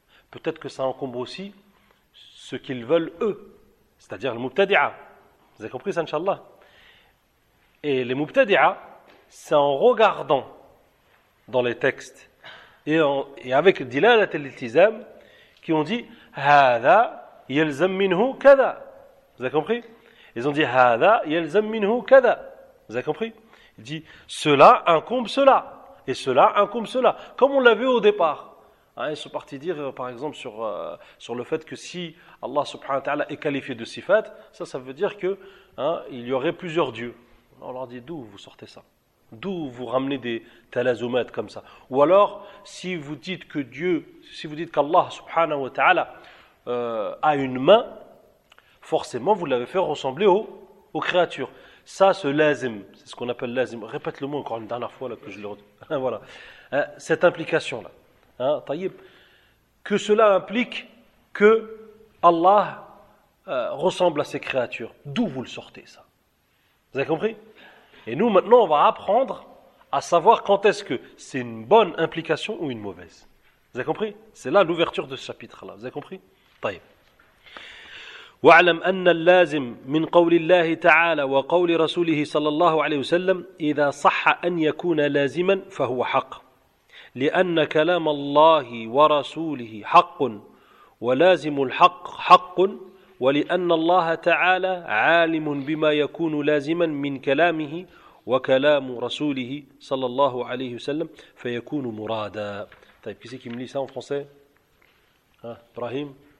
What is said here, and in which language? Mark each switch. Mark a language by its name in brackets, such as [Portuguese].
[French] Peut-être que ça encombre aussi ce qu'ils veulent eux, c'est-à-dire les mubtadi'a. Vous avez compris ça, Inch'Allah ? Et les mubtadi'a, c'est en regardant dans les textes et avec dilalat al-iltizam qui ont dit, hada. [Arabic] يلزم منه كذا. [French] Vous avez compris ? Ils ont dit [Arabic] هذا يلزم منه كذا. [French] Vous avez compris ? Il dit cela incombe cela et cela incombe cela. Comme on l'a vu au départ. Hein, ils sont partis dire par exemple sur le fait que si Allah subhanahu wa ta'ala est qualifié de sifat, ça veut dire que hein, il y aurait plusieurs dieux. On leur dit d'où vous sortez ça ? D'où vous ramenez des talazumat comme ça ? Ou alors si vous dites que Dieu, si vous dites qu'Allah subhanahu wa ta'ala à une main, forcément vous l'avez fait ressembler aux créatures. Ça, ce lazim, c'est ce qu'on appelle lazim. Répète le mot encore une dernière fois là, que je le redis. Voilà. Cette implication-là, hein, taïb, que cela implique que Allah ressemble à ses créatures. D'où vous le sortez, ça ? Vous avez compris ? Et nous, maintenant, on va apprendre à savoir quand est-ce que c'est une bonne implication ou une mauvaise. Vous avez compris ? C'est là l'ouverture de ce chapitre-là. Vous avez compris ? [Arabic] طيب واعلم أن اللازم من قول الله تعالى وقول رسوله صلى الله عليه وسلم إذا صح أن يكون لازما فهو حق لأن كلام الله ورسوله حق ولازم الحق حق ولأن الله تعالى عالم بما يكون لازما من كلامه وكلام رسوله صلى الله عليه وسلم فيكون مرادا طيب كيف يمكن لي سان فرنسي إبراهيم